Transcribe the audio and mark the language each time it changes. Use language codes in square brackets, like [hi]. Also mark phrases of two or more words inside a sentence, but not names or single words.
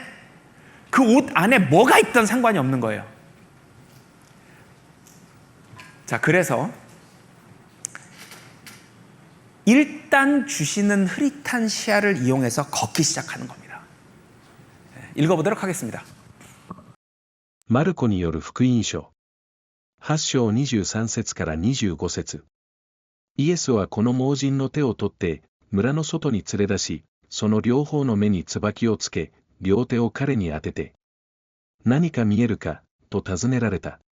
[ko] 그 옷 안에 뭐가 있든 상관이 없는 거예요. 자, 그래서 일단 주시는 흐릿한 시야를 이용해서 걷기 시작하는 겁니다. 읽어보도록 하겠습니다. [ja] マルコによる福音書。8章23節から25節。イエスはこの盲人の手を取って、村の外に連れ出し、その両方の目に椿をつけ、両手を彼に当てて、何か見えるか、と尋ねられた。